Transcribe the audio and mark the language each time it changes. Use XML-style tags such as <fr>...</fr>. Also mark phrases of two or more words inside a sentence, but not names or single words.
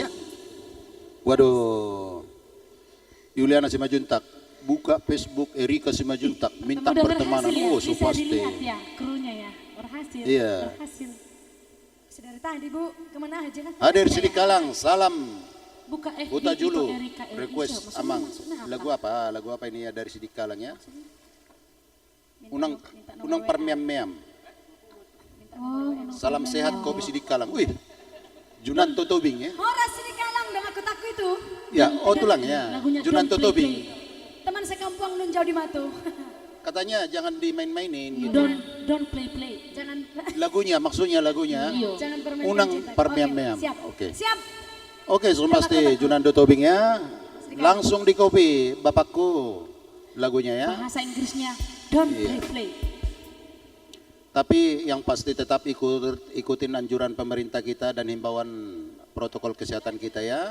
<id>Waduh, Yuliana Simajuntak buka Facebook Erika Simajuntak minta Udah pertemanan. berhasil ya? Oh, so Bisa pasti. dilihat ya krunya ya. Berhasil. Iya. Berhasil. Sudah dari tadi Bu, kemana aja? Hadir Sidikalang, salam. Buka FB Huta itu Julu, Erika Erika. request Maksudnya Amang. maksudnya apa? Lagu apa? Lagu apa ini ya dari Sidikalang ya?</id> <bbc>Unang nomor unang WA. parmiam-miam.</bbc> <id>Oh, Salam sehat kopi Sidikalang. Wih, Junanto Tobing ya? Horas Sidikalang dong aku itu. Ya, oh tulang ya. Lagunya Junanto</id> <en>Don't Play</en> <id>Tobing. Teman sekampung nun jauh di Matu. Katanya jangan dimain-mainin gitu.</id> <en>Don't play.</en> <id>Jangan Lagunya, maksudnya lagunya. Iya. jangan bermain</id> <bbc>Unang</bbc> <id>cinta.</id> <bbc>parmiam-miam.</bbc> <id>Oke, siap. Oke. Siap. Oke, so pasti Junanto Tobing ya. Langsung di copy bapakku lagunya ya. Bahasa Inggrisnya don't Iya. play. Tapi yang pasti tetap ikutin anjuran pemerintah kita dan himbauan protokol kesehatan kita ya.</id>